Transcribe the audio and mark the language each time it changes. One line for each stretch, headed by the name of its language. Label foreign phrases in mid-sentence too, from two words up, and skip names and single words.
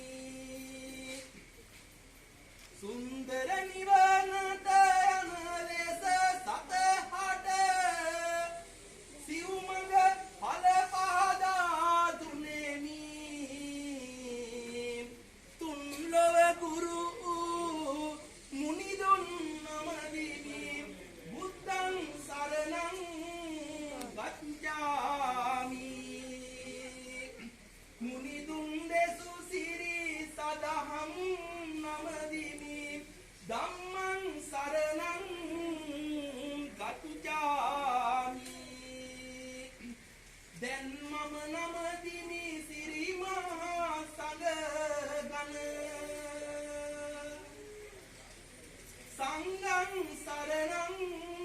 Sinhala: සුන්දර නිවනට යන ලෙස සතහට සිව්මඟ ඵල පාදා දුනේමි තුන් ලොව ගුරු මුනිදුන් නමදිනි
Pali: බුද්ධං සරණං
Sinhala: ගච්ඡාමි මුනිදුන් දෙසු සිරි සදහම් නමදිනි
Pali: ධම්මං සරණං ගච්ඡාමි
Sinhala: දැන් මම නමදිනි සිරි මහා සංඝ ගණ
Pali: සංඝං සරණං